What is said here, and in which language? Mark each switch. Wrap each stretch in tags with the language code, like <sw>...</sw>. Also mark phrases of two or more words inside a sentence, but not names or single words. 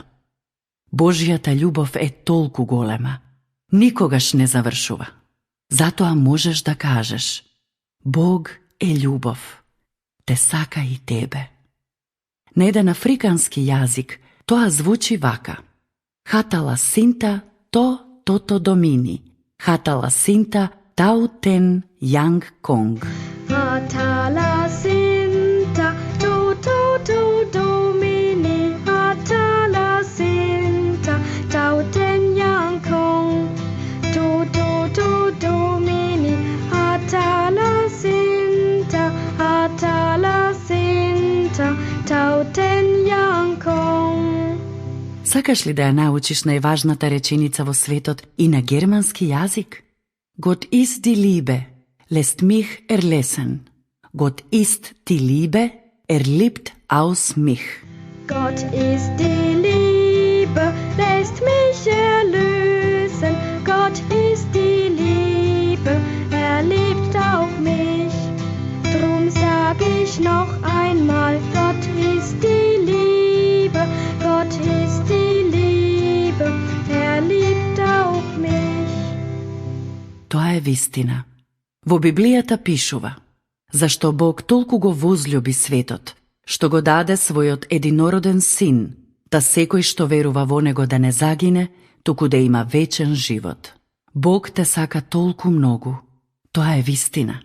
<mk>Божјата љубов е толку голема, никогаш не завршува. Затоа можеш да кажеш: Бог е љубов, те сака и тебе. На еден африкански јазик тоа звучи вака: Хатала синта то тото домини, хатала синта тау тен јанг конг. Hatala Sinta, to Domini, Hatala Sinta, Tauten Yang Kong, to Domini, Hatala Sinta, Tauten Yang Kong. Сакаш ли да ја научиш најважната реченица во светот и на германски јазик?</mk> <de>Gott ist die Liebe, lässt mich erlesen. Gott ist die Liebe, liebt aus mich. Gott ist die Liebe, lässt mich erlösen. Gott ist die Liebe, liebt auch mich. Drum sag ich noch einmal, Gott ist die Liebe, Gott ist die Liebe, liebt auch mich.</de> <mk>Тоа е вистина. Во Библијата пишува: Зашто Бог толку го возљуби светот, што го даде својот единороден син, да секој што верува во него да не загине, туку да има вечен живот. Бог те сака толку многу. Тоа е вистина.</mk>